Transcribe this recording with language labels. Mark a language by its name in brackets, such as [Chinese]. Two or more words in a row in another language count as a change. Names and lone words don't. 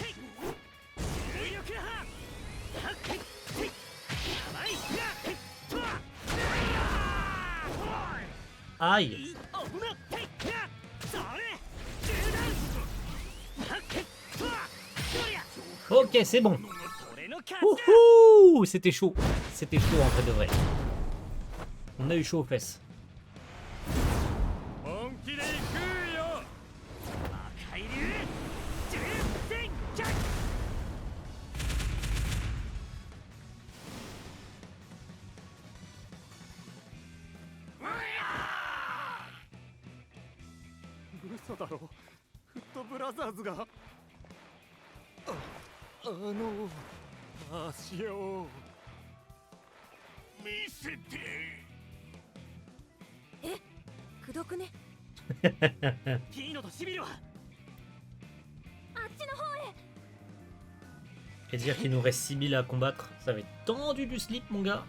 [French] Aïe. Ok, c'est bon. Wouhou, c'était chaud en vrai de vrai. On a eu chaud aux fesses. [Japanese] 本気で行くよ海流重戦脚嘘だろフットブラザーズが足を見せてくどくねピーノとシビルはあっちの方へ [French] Et dire qu'il nous reste 6000 à combattre, ça va être tendu du slip, mon gars.